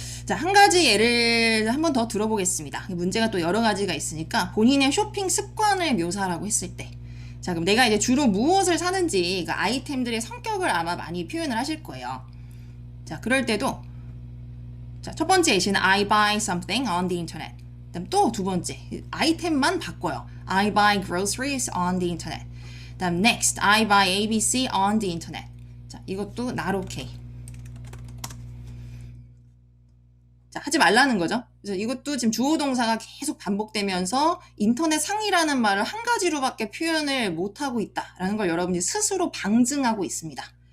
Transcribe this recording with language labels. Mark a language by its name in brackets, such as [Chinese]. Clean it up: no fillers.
[Korean] 자, 한 가지 예를 한번 더 들어보겠습니다. 문제가 또 여러 가지가 있으니까 본인의 쇼핑 습관을 묘사라고 했을 때 자, 그럼 내가 이제 주로 무엇을 사는지 그 아이템들의 성격을 아마 많이 표현을 하실 거예요. 자, 그럴 때도 자, 첫 번째 예시는 [English] I buy something on the internet. [Korean] 그다음 또 두 번째 아이템만 바꿔요. [English] I buy groceries on the internet. [Korean] 그다음 [English] next I buy ABC on the internet. [Korean] 자, 이것도 [English] not okay. [Korean] 자, 하지 말라는 거죠. 그래서 이것도 지금 주어 동사가 계속 반복되면서 인터넷 상이라는 말을 한 가지로밖에 표현을 못하고 있다라는 걸 여러분이 스스로 방증하고 있습니다.